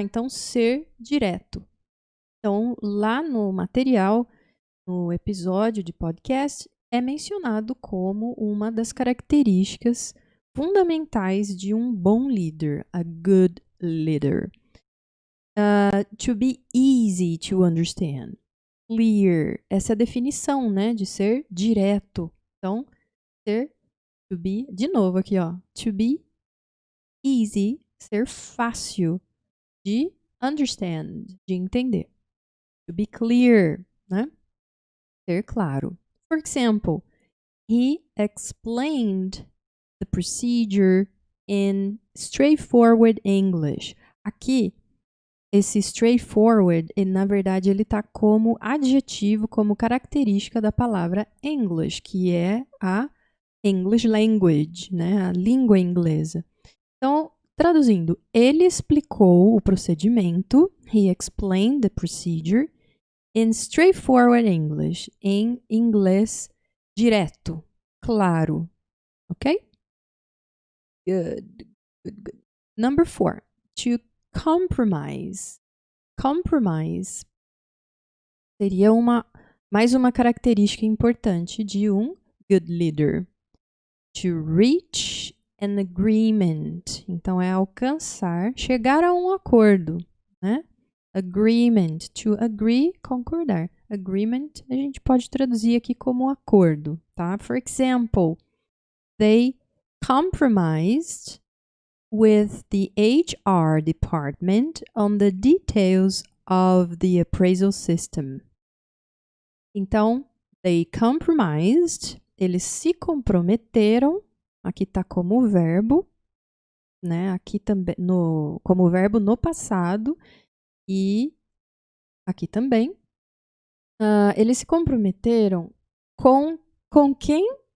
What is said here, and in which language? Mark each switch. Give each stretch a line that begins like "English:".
Portuguese: Então, ser direto. Então, lá no material, no episódio de podcast, é mencionado como uma das características fundamentais de um bom líder,
English: a good leader. To be easy to understand. Clear.
Portuguese: Essa é a definição, né, de ser direto. Então,
English: to be,
Portuguese: de novo aqui, ó.
English: To be easy,
Portuguese: ser fácil de
English: understand,
Portuguese: de entender.
English: To be clear,
Portuguese: né? Ser claro.
English: For example, he explained the procedure in straightforward English.
Portuguese: Aqui, esse straightforward, na verdade, ele está como adjetivo, como característica da palavra English, que é a English language, né? A língua inglesa. Então, traduzindo, ele explicou o procedimento,
English: he explained the procedure, in straightforward English,
Portuguese: em inglês direto, claro. Ok?
English: Good, good, good. Number 4, to compromise.
Portuguese: Compromise seria mais uma característica importante de um
English: good leader. To reach an agreement.
Portuguese: Então, é alcançar, chegar a um acordo, né? Agreement.
English: To agree,
Portuguese: concordar. Agreement, a gente pode traduzir aqui como acordo, tá?
English: For example, they compromised with the HR department on the details of the appraisal system.
Portuguese: Então,
English: they compromised,
Portuguese: eles se comprometeram, aqui está como verbo, né? Aqui também como verbo no passado e aqui também. Eles se comprometeram com quem?